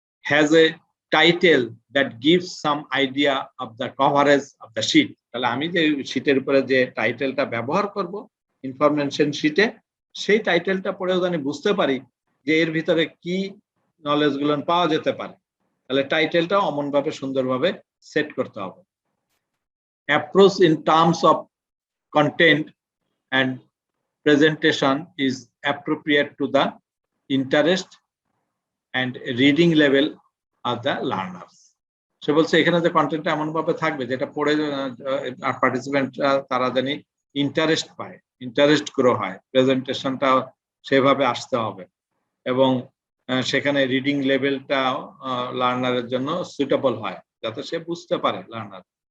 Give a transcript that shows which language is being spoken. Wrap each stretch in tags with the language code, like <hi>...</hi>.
<en>has a title that gives some idea of the coverage of the sheet,</en> <bn>তাহলে আমি যে শিটের উপরে যে টাইটেলটা ব্যবহার করব ইনফরমেশন শিটে, সেই টাইটেলটা পড়েও জানি বুঝতে পারি যে এর ভিতরে কি নলেজ গুলো পাওয়া যেতে পারে। তাহলে টাইটেলটা অমনভাবে সুন্দরভাবে সেট করতে হবে।</bn> <en>Approach in terms of content and presentation is appropriate to the interest and reading level of the learners.</en> <bn>সে বলছে এখানে যে কন্টেন্টটা এমন ভাবে থাকবে যেটা পড়ে পার্টিসিপেন্ট তারা জানি ইন্টারেস্ট পায়, ইন্টারেস্ট গ্রো হয়, প্রেজেন্টেশনটা সেভাবে আসতে হবে এবং সেখানে রিডিং লেভেলটা লার্নারের জন্য সুইটেবল হয়, যাতে সে বুঝতে পারে লার্নার।</bn>